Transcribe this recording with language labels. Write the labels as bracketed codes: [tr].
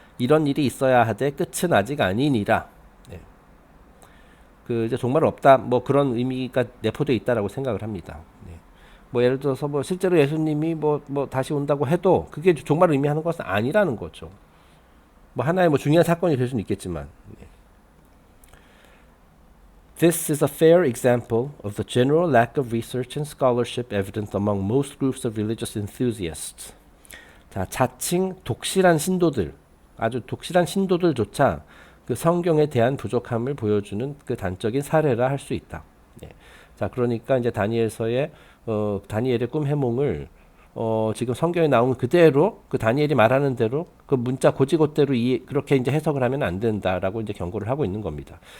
[ko] 이런 일이 있어야 하되 끝은 아직 아니니라. 네. 그 이제 종말 없다, 뭐 그런 의미가 내포되어 있다라고 생각을 합니다. 네. 뭐 예를 들어서 뭐 실제로 예수님이 뭐 다시 온다고 해도 그게 종말을 의미하는 것은 아니라는 거죠. 뭐 하나의 뭐 중요한 사건이 될 수는 있겠지만. 네. [en] This is a fair example of the general lack of research and scholarship evident among most groups of religious enthusiasts. [ko] 자, 자칭 독실한 신도들, 아주 독실한 신도들조차 그 성경에 대한 부족함을 보여주는 그 단적인 사례라 할 수 있다. 네. 자, 그러니까 이제 다니엘서의 다니엘의 꿈 해몽을 지금 성경에 나온 그대로, 그 다니엘이 말하는 대로 그 문자 고지고대로 그렇게 이제 해석을 하면 안 된다라고 이제 경고를 하고 있는 겁니다.